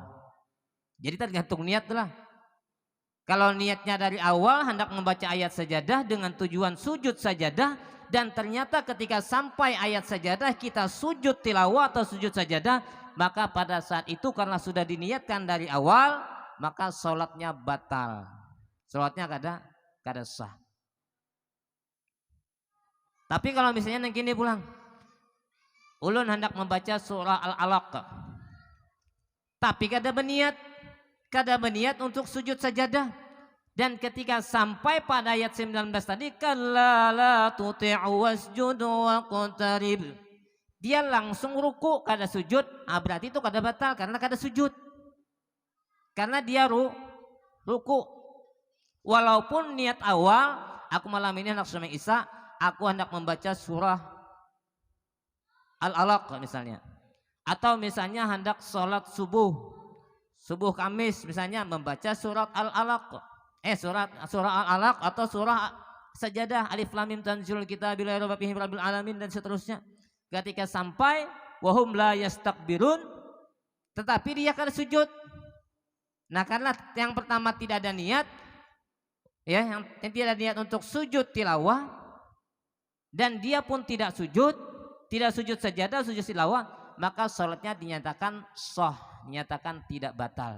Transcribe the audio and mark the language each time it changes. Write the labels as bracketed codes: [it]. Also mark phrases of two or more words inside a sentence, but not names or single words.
[id] Jadi tergantung niat lah. Kalau niatnya dari awal hendak membaca ayat sajadah dengan tujuan sujud sajadah, dan ternyata ketika sampai ayat sajadah kita sujud tilawah atau sujud sajadah, maka pada saat itu karena sudah diniatkan dari awal, maka sholatnya batal, sholatnya kada sah. [bjn] Tapi kalau misalnya nang kini pulang, ulun hendak membaca surah Al-Alaq, tapi kada berniat untuk sujud sajadah. [id] Dan ketika sampai pada ayat 19 tadi, [ar] kalla la tuti'u wasjud waqtarib, [id] dia langsung ruku, kada sujud. [bjn] Berarti itu kada batal karena kada sujud. [id] Karena dia ruku. Walaupun niat awal, aku malam ini hendak sembahyang Isya, aku hendak membaca surah Al-Alaq misalnya. Atau misalnya hendak sholat subuh Kamis misalnya, membaca surat Al-Alaq. Surah Al-Alaq atau surah Sajadah, [ar] Alif Lam Mim tanzilul kitabi la raiba fihi rabbil alamin, [id] dan seterusnya. Ketika sampai [ar] wahum la yastakbirun, [id] tetapi dia akan sujud. Nah, karena yang pertama tidak ada niat, ya, yang tidak ada niat untuk sujud tilawah, dan dia pun tidak sujud sajadah, sujud tilawah, maka sholatnya dinyatakan sah, dinyatakan tidak batal.